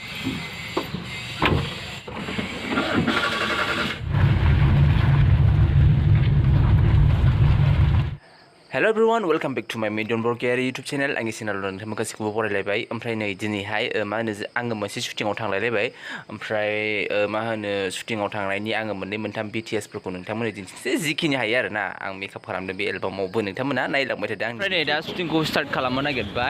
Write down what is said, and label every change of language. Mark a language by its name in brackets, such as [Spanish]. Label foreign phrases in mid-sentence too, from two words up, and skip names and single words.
[English] Hello everyone, welcome back to my Mediyon YouTube channel. [Bodo] आंनि चेनेलाव नोंथांमोन गासिखौबो बरायलायबाय। ओमफ्राय नै दिनैहाय मा होनो आङो मोनसे शुटिंआव थांलायलायबाय। ओमफ्राय मा होनो शुटिंआव थांनायनि आङो मोननै मोनथाम BTS फोरखौ नोंथांमोननो दिन्थिनोसै जिखिनि हायो आरोना। आं मेकआप खालामदों बे एलबामावबो नोंथांमोना नायलांबाय थादों। ओमफ्राय नै दा शुटिंखौ स्टार्ट खालामनो नागिरबाय।